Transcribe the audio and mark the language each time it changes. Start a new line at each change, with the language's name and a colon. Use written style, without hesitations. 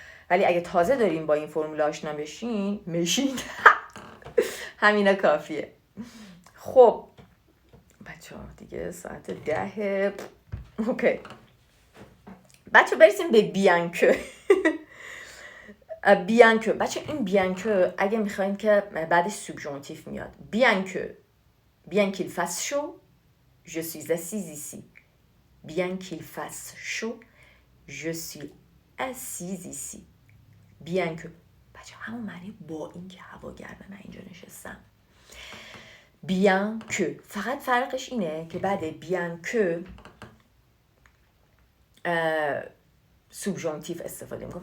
Persian: ولی اگه تازه داریم با این فرمول آشنا بشین همینا کافیه. خب بچه ها دیگه ساعت 10. اوکی بچه برسیم به بیانکه. بیانکه بچه این بیانکه اگه میخواین که بعدش سوبژانتیف میاد.
French: بیانکه bien qu'il fasse chaud je suis assise ici. bien qu'il fasse chaud je suis assise ici.
Persian: bien que بچه همون معنی با این که هوا گرمه من اینجا نشستم. bien que فقط فرقش اینه که بعد bien que سوبژانتیف استفاده میکنم.